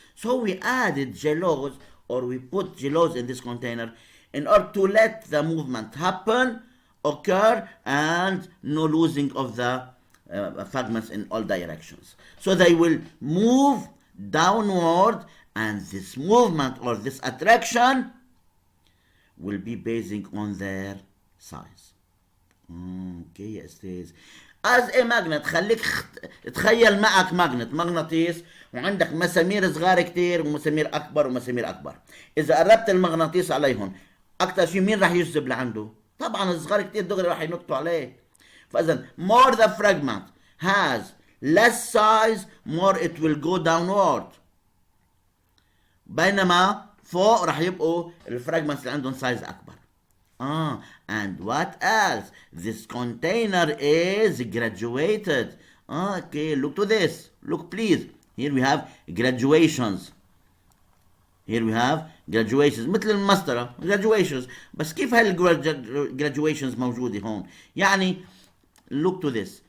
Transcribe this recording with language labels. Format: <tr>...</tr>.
<en>So we added glucose, or we put glucose in this container in order to let the movement occur, and no losing of the fragments in all directions. So they will move downward, and this movement or this attraction will be based on their size. Okay, yes, it is. As a magnet،</en> <ar>خليك تخيل معك مغناطيس، وعندك مسامير صغار كتير ومسامير أكبر ومسامير أكبر. إذا قربت المغناطيس عليهم أكتر شيء مين راح يجذب لعنده؟ طبعا الصغار كتير دغري راح ينطوا عليه. فإذا</ar> <en>more the fragment has less size, more it will go downward.</en> <ar>بينما فوق راح يبقوا الفراجمنتس اللي عندهم size أكبر.</ar> <en>And what else? This container is graduated. Okay, look to this. Look, please. Here we have graduations.</en> <ar>مثل المسطرة</ar> <en>graduations.</en> <ar>بس كيف</ar> <en>graduations</en> <ar>موجودة هون؟ يعني</ar> <en>look to this.</en>